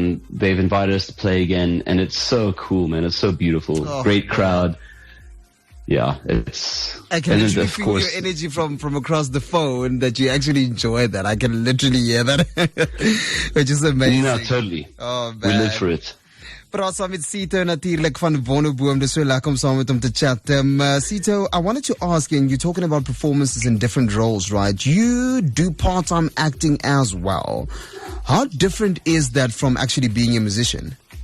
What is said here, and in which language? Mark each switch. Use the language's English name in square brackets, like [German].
[English] They've invited us to play again, and it's so cool, man. It's so beautiful. Great crowd. Yeah, I can literally feel your energy from across the phone that you actually enjoy that. I can literally hear that, which is amazing. No, totally. Oh, man. We live for it. [Afrikaans] Praat saam met Cito natuurlijk van Wonderboom. Dis so lekker om saam met hom te chat. [English] Cito, I wanted to ask you, and you're talking about performances in different roles, right? You do part-time acting as well. How different is that from actually being a musician?